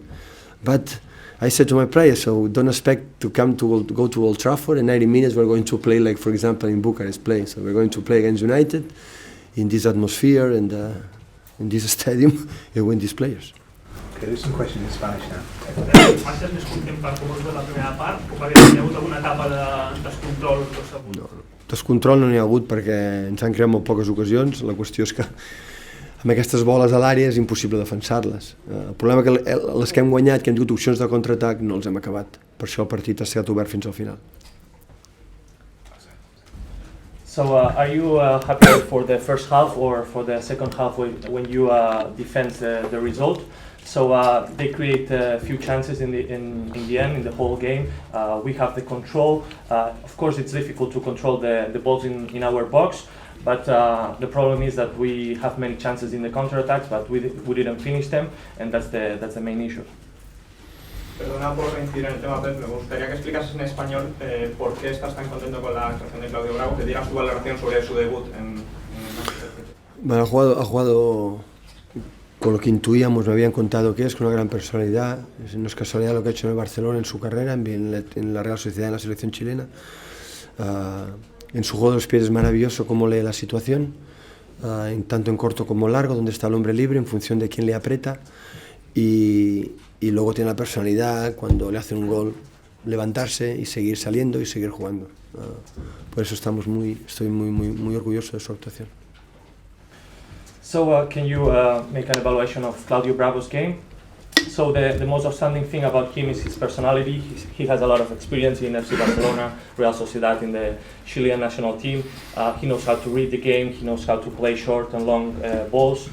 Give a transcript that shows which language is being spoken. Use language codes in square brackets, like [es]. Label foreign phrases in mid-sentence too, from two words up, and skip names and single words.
[en] But I said to my players, so don't expect to go to Old Trafford, and 90 minutes we're going to play like, for example, in Bucharest play. So we're going to play against United in this atmosphere and in this stadium and win these players. Okay, there's some questions in Spanish now. [ca] Marxes més content per com us ve la primera part o perquè hi ha hagut alguna etapa de descontrol? No, descontrol no n'hi ha hagut perquè ens han creat molt poques ocasions. La qüestió és que amb aquestes boles a l'àrea és impossible defensar-les. El problema és que les que hem guanyat, que hem tingut opcions de contraatac, no els hem acabat. Per això el partit ha estat obert fins al final. [en] So are you happy for the first half or for the second half when you defend the result? So they create a few chances in the end, in the whole game. We have the control. Of course, it's difficult to control the balls in our box, but the problem is that we have many chances in the counterattacks, but we didn't finish them, and that's the main issue. [es] Perdona por incidir en el tema, Pep, me gustaría que explicases en español por qué estás tan contento con la actuación de Claudio Bravo, que dieras tu valoración sobre su debut en Manchester City. Bueno, ha jugado con lo que intuíamos, me habían contado que es, con una gran personalidad. No es casualidad lo que ha hecho en el Barcelona, en su carrera, en la Real Sociedad, en la selección chilena. En su juego de los pies es maravilloso cómo lee la situación, tanto en corto como en largo, donde está el hombre libre, en función de quién le aprieta. Y luego tiene la personalidad, cuando le hacen un gol, levantarse y seguir saliendo y seguir jugando. Por eso estoy muy orgulloso de su actuación. [en] So can you make an evaluation of Claudio Bravo's game? So the most outstanding thing about him is his personality. He has a lot of experience in FC Barcelona, Real Sociedad, in the Chilean national team. He knows how to read the game, he knows how to play short and long balls.